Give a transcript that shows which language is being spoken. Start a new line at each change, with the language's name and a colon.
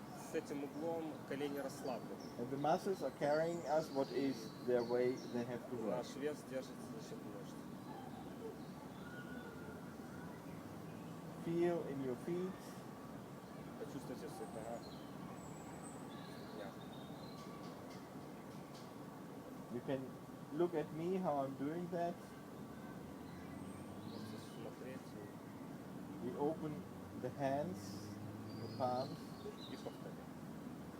Russian: С этим углом колени расслаблены.
English: And the muscles are carrying us what is their way they have to work.
Russian: Наш вес держится за счет мышц.
English: Feel in your feet.
Russian: Почувствуйте в своих ногах.
English: You can look at me how I'm doing that.
Russian: Можете смотреть
English: We open the hands, the palms.
Russian: и повторять.